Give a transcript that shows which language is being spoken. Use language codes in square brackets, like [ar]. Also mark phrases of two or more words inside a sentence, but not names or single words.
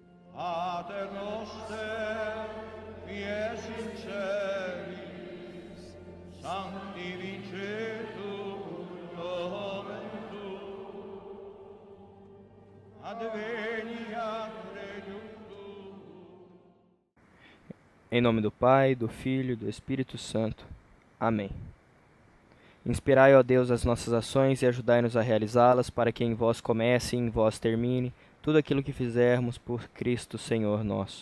[la] Pater noster, qui es in celis, sanctificetur nomen tuum, adveniat regnum tuum. [pt] Em nome do Pai, do Filho e do Espírito Santo. Amém. Inspirai, ó Deus, as nossas ações e ajudai-nos a realizá-las, para que em vós comece e em vós termine tudo aquilo que fizermos por Cristo Senhor nosso.